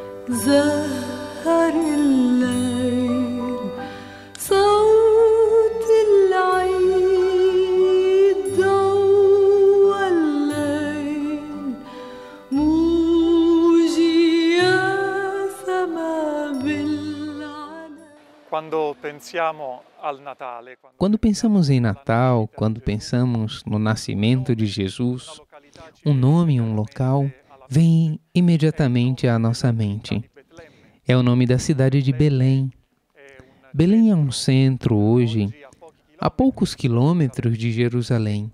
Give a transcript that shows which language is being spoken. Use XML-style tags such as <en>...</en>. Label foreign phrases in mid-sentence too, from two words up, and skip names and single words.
<ar>زهر الليل صوت العيد ضوى الليل موجي يا سما بالعلا.</ar> <pt>Quando pensamos em Natal, quando pensamos no nascimento de Jesus, um nome e um local vem imediatamente à nossa mente. É o nome da cidade de Belém. Belém é um centro hoje, a poucos quilômetros de Jerusalém.</pt>